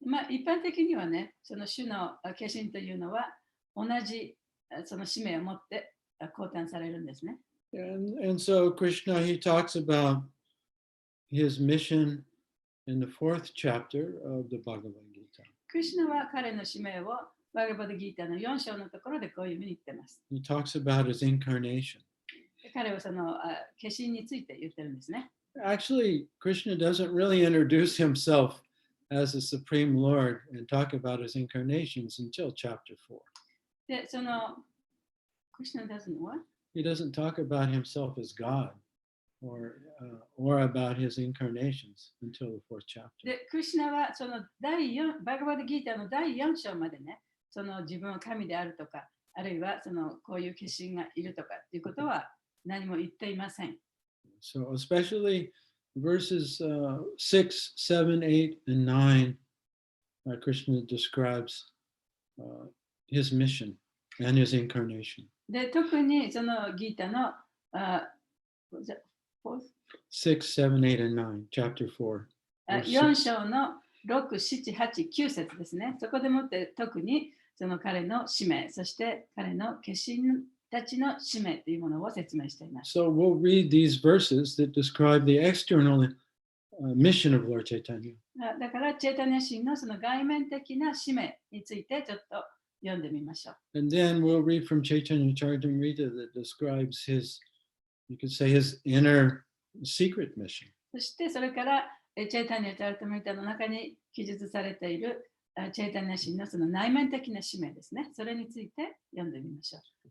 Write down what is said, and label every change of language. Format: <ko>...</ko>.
<ja>一般的にはね、その主の化身というのは同じその使命を持って降誕されるんですね。</ja> <en>And so Krishna, he talks about his mission in the 4th chapter of the Bhagavad Gita.</en> <ja>クリシュナは彼の使命をバガバドギータの4章のところでこういうふうに言ってます。</ja> <en>He talks about his incarnation.</en> <ja>彼はその化身について言ってるんですね。</ja> <en>Actually, Krishna doesn't really introduce himself as the Supreme Lord and talk about his incarnations until chapter 4.</en> <ja>で、その、クリシュナ</ja> <en>doesn't what? He doesn't talk about himself as God or about his incarnations until the 4th chapter.</en> <ja>で、クリシュナはそのバガバドギータの第4章までね、その自分は神であるとか、あるいはそのこういう化身がいるとかっていうことは何も言っていません。</ja> <en>So especially verses 6, 7, 8, and 9, Krishna describes his mission and his incarnation.</en> <ja>で、特にそのギータの</ja> <en>6, 7, 8, and 9, chapter 4.</en> <ja>4章の6、7、8、9節ですね。そこでもって特にその彼の使命、そして彼の化身たちの使命というものを説明しています。</ja> <en>So we'll read these verses that describe the external mission of Lord Chaitanya.</en> <ja>だから、チェイタニア神のその外面的な使命についてちょっと読んでみましょう。</ja> <en>And then we'll read from Chaitanya Charitamrita that describes his, you could say, his inner secret mission.</en> <ja>そしてそれからチェイタニア・チャリタムリタの中に記述されているチェイタニア神のその内面的な使命ですね。それについて読んでみましょう。</ja>